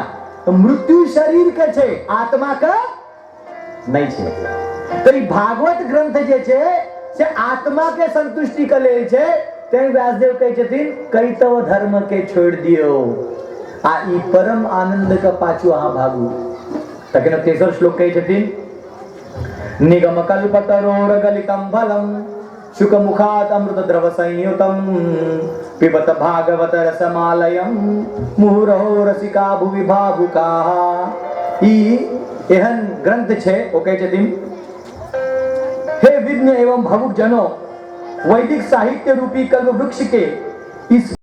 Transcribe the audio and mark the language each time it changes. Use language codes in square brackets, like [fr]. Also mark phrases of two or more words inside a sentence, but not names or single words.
[mai] तो मृत्यु शरीर के छै, आत्मा का नहीं छै। तो ई भागवत ग्रंथ जे छै से आत्मा के संतुष्टि के लेल छै। तैं व्यासदेव कहै छथिन कैतव धर्म के छोड़ दियो आ ई परम आनंद के पाछू अहाँ भागू। तखन तेसर श्लोक कहै छथिन [sa] निगम कल्पतरोर गलितम फलम शुक मुखात अमृत द्रव संयुतम पिबत भागवत रसमालयम मुहुरहो रसिका भुवि भावुका। [mai] ई एहन ग्रंथ छै ओ कहै छथिन हे विद्य एवं भावुक जनो, वैदिक साहित्य रूपी कल्प वृक्ष के इस